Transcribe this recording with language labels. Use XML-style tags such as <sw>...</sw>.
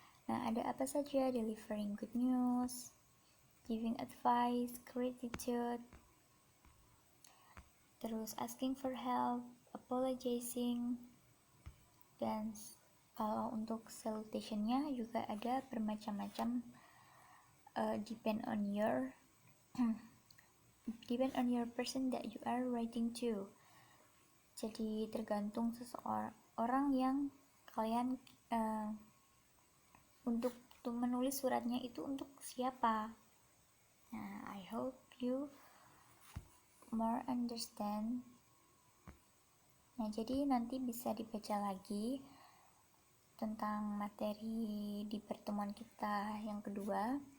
<id>Nah, ada apa saja?</id> <en>Delivering good news, giving advice, gratitude, terus asking for help, apologizing,</en> <id>dan kalau untuk salutationnya juga ada bermacam-macam,</id> <en>depend on your person that you are writing to.</en> <id>Jadi tergantung seseorang yang kalian untuk menulis suratnya itu untuk siapa.</id> <en>Nah, I hope you more understand.</en> <id>Nah, jadi nanti bisa dibaca lagi tentang materi di pertemuan kita yang kedua.</id>